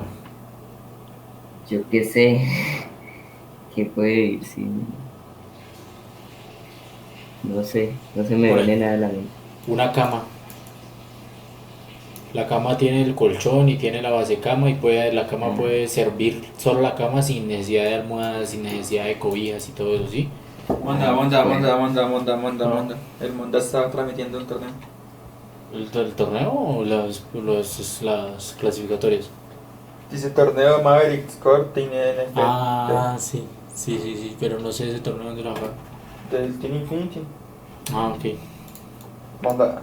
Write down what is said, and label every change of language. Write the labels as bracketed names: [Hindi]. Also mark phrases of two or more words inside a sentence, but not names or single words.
[Spanish] yo qué sé, que puede vivir sin, no sé, no se me Por viene ejemplo, nada a la mente. una cama. La cama tiene el colchón y tiene la base cama y la cama Ah, puede servir solo la cama sin necesidad de almohadas, sin necesidad de cobijas y todo eso, ¿sí? Monda, monda, monda, bueno, monda, monda, monda, No. monda. El Monda está transmitiendo un torneo. ¿El torneo o las clasificatorias? Dice torneo Maverick Score Team NFT Ah, sí, sí, sí, sí, pero no sé ese torneo dónde lo juegan. del Team Infinity. Ah, ok, Monda.